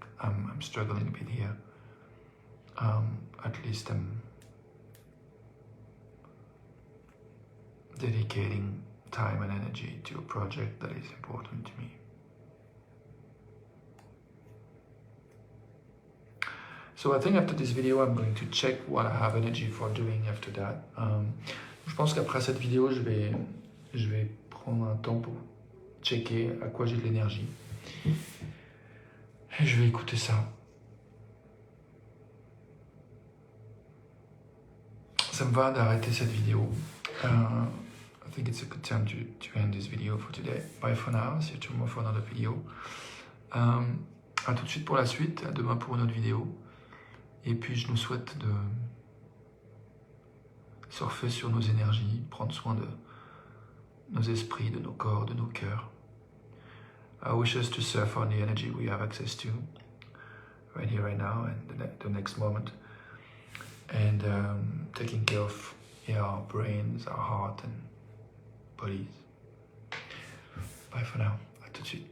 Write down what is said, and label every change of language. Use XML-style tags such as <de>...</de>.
<en>I'm struggling a bit here. At least I'm dedicating time and energy to a project that is important to me. So I think after this video, I'm going to check what I have energy for doing after that.</en> <fr>Je pense qu'après cette vidéo, je vais prendre un temps pour checker à quoi j'ai de l'énergie. Et je vais écouter ça. Ça me va d'arrêter cette vidéo.</fr> <en>I think it's a good time to end this video for today. Bye for now. See you tomorrow for another video.</en> <fr>À tout de suite pour la suite. À demain pour une autre vidéo. Et puis je nous souhaite de surfer sur nos énergies, prendre soin de nos esprits, de nos corps, de nos cœurs.</fr> <en>I wish us to surf on the energy we have access to right here, right now, and the next moment. And taking care of our brains, our heart and bodies. Bye for now.</en> <fr>À tout de suite.</fr>